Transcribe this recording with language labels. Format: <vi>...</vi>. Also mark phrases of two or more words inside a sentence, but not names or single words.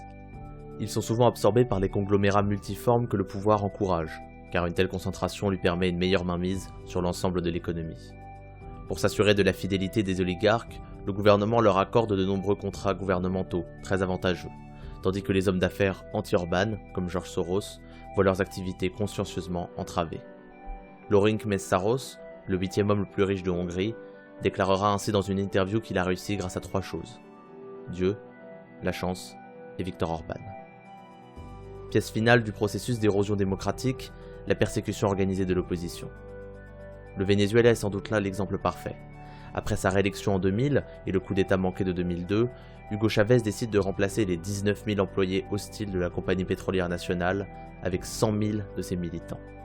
<fr>Ils sont souvent absorbés par les conglomérats multiformes que le pouvoir encourage, car une telle concentration lui permet une meilleure mainmise sur l'ensemble de l'économie. Pour s'assurer de la fidélité des oligarques, le gouvernement leur accorde de nombreux contrats gouvernementaux très avantageux, tandis que les hommes d'affaires anti-Orban, comme George Soros, voient leurs activités consciencieusement entravées. Lőrinc Mészáros, le 8e homme le plus riche de Hongrie, déclarera ainsi dans une interview qu'il a réussi grâce à 3 choses: Dieu, la chance et Viktor Orban. Pièce finale du processus d'érosion démocratique, la persécution organisée de l'opposition. Le Venezuela est sans doute là l'exemple parfait. Après sa réélection en 2000 et le coup d'État manqué de 2002, Hugo Chavez décide de remplacer les 19 000 employés hostiles de la compagnie pétrolière nationale avec 100 000 de ses militants.</fr>